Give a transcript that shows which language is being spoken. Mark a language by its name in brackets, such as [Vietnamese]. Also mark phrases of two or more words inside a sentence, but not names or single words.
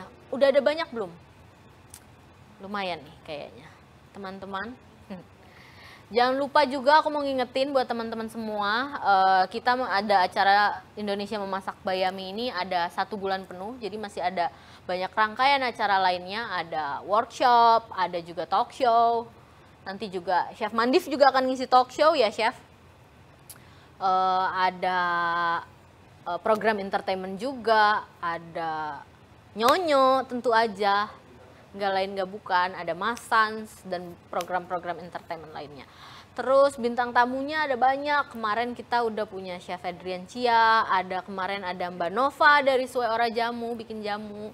[Indonesian] Udah ada banyak belum? Lumayan nih kayaknya. Teman-teman. Jangan lupa juga aku mau ngingetin buat teman-teman semua, kita ada acara Indonesia Memasak Bayami ini ada 1 bulan penuh, jadi masih ada banyak rangkaian acara lainnya, ada workshop, ada juga [English] talk show, [Indonesian] nanti juga Chef Mandif juga akan ngisi [English] talk show [Indonesian] ya Chef, ada program entertainment juga, ada Nyonyo tentu aja, nggak lain nggak bukan, ada Masans dan program-program entertainment lainnya. Terus bintang tamunya ada banyak. Kemarin kita udah punya Chef Adrian Chia, kemarin ada Mbak Nova dari Suwe Ora Jamu bikin jamu.